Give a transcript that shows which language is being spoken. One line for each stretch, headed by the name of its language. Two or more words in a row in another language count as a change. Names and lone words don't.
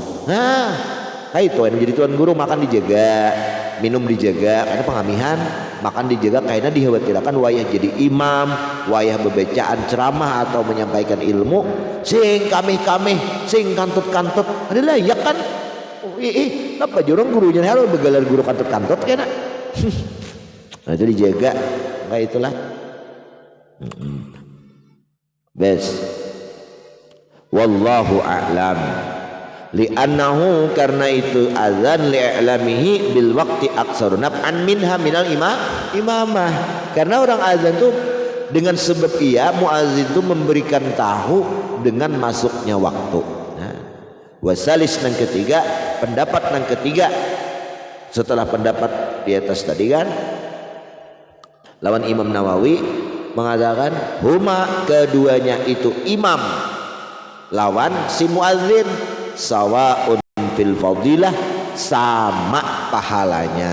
Banjar: Nah kayak itu yang jadi tuan guru makan dijaga, minum dijaga karena pengamihan, makan dijaga karena dikhawatirkan wayah jadi imam, wayah bebacaan ceramah atau menyampaikan ilmu sing kamih sing kantut-kantut ada layak kan. Apa jorong gurunya harus begalar guru kantut-kantut kena. Nah itu dijaga kayak itulah. Bes
Arabic: والله أعلم لأنه
Banjar: karena itu azan
Arabic: لإعلامه بالوقت أكثر نفعا منها من الإمامة
Banjar: karena orang azan tuh dengan sebab muazzin itu memberikan tahu dengan masuknya waktu. Nah, wasalis yang ketiga pendapat yang ketiga setelah pendapat di atas tadi kan lawan Imam Nawawi mengatakan huma keduanya itu imam lawan si muadzin
Arabic: سواء في الفضيلة
Banjar: sama pahalanya.